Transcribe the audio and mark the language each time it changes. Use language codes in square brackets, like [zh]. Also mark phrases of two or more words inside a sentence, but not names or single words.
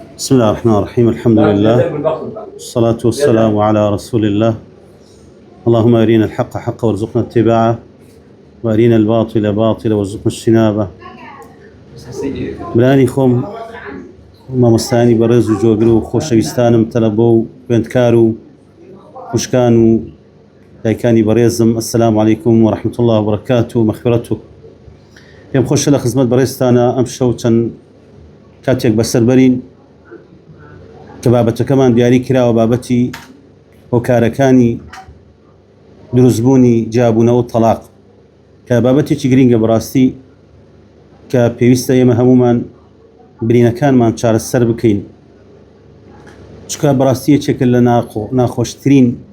[ar] بسم الله الرحمن الرحيم. الحمد لله والصلاة والسلام على رسول الله. اللهم أرينا الحق حقا وارزقنا اتباعه، وأرينا الباطل باطلا وارزقنا اجتنابه. [ckb] برانی خۆم مامۆستانی بەڕێز و جۆگر و خۆشەویستانم تەلەبە و خوێندکار و خوشکان و دایکانی بەڕێزم، [ar] السلام علیکم ورحمة الله وبركاته ومغفرته. [ckb] پێم خۆشە لە خزمەت بەڕێزتانە ئەم شەو چەند کاتێک بەسەربەرین کە بابەتەکەمان دیاری کراوە، بابەتی هۆکارەکانی دروستبوونی جیابوونەوە و تەلاق، کە بابەتێکی گرینگە بەڕاستی کە پێویستە ئێمە هەمومان برینەکانمان چارەسەر بکەین، چونکە بەڕاستی یەکێکە لە ناخۆشترین